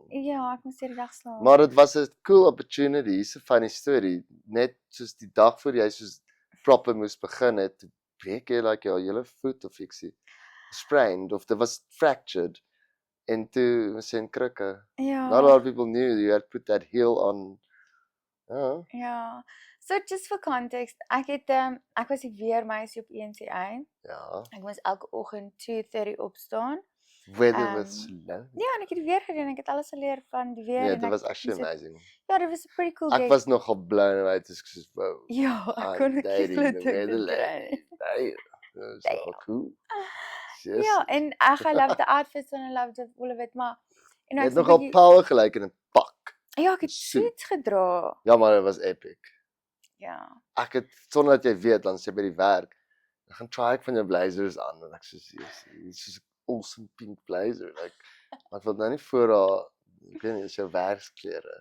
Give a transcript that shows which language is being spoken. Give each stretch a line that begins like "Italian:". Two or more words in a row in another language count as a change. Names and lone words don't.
Afrikaans: Ja, ek moes die dag slaap. Maar dit was 'n
English: cool opportunity.
Afrikaans: Hier's 'n
English: funny story.
Afrikaans: Net soos die dag voor jy soos proper moes begin het, breek jy like jou hele voet of ietsie sprained of dit was fractured en toe was jy in krikke. Ja.
English: Not a lot of people knew you had put that heel on.
Afrikaans: Ja.
English: Ja. So just for context,
Afrikaans: ek was die weermeisie op ENCA. Ja. Ek moes elke oggend 2:30 opstaan.
English: Weather was low.
Afrikaans: Ja, en ek het die weer gedoen. Ek het alles geleer van die weer Nee, en dit was ek actually moes amazing. Ja, dit was 'n pretty cool Ek gig. was nogal
English: blown away
Afrikaans: toe ek soos wow. Ja, ek
English: I'm
Afrikaans: kon nie
English: dating
Afrikaans: glo
English: the
Afrikaans: toe ek
English: weather
Afrikaans: dit
English: lady.
Afrikaans: kry. Hey, dat is nogal cool. Yes. Ja, en
English: I love the outfits and I loved all of it,
Afrikaans: maar Jy ek het is 'n nogal bietjie- power gelyk in 'n pak. Ja, ek het suit. suits gedra. Ja, maar dit was epic. Ja. Ek het sonder dat jy weet, dan sê by die werk, dan gaan try ek van jou blazers aan en ek soos hier's soos 'n
English: awesome pink blazer.
Afrikaans: Ek wil nou nie voor haar, ek weet nie, dis jou werksklere.